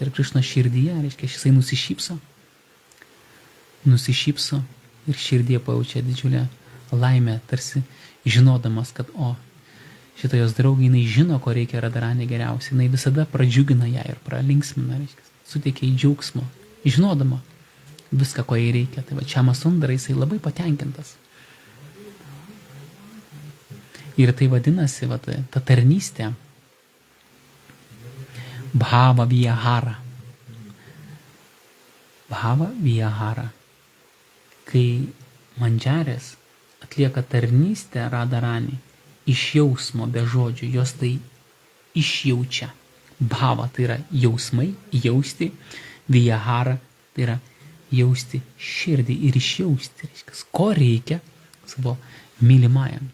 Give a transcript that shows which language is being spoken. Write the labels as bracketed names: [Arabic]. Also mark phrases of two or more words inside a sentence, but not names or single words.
[Lithuanian] Ir Krišna širdyje, reiškia, jisai nusišypso ir širdyje pajaučia didžiulę laimę, tarsi žinodamas, kad šitą jos draugė, jinai žino, ko reikia Radharanė geriausiai. Jinai visada pradžiugina ją ir pralinksmina, reiškia, suteikia į džiaugsmo, žinodama viską, ko jai reikia. Tai Čiamasundara, jisai labai patenkintas. Ir tai vadinasi, ta tarnystė, [Sanskrit] भाव विहार. भाव विहार. [Lithuanian] Kai Mandžarės atlieka tarnystę Radharani iš jausmo be žodžių, jos tai išjaučia. Bhava tai yra jausmai, jausti, vihara tai yra jausti širdį ir išjausti, ko reikia savo mylimajam.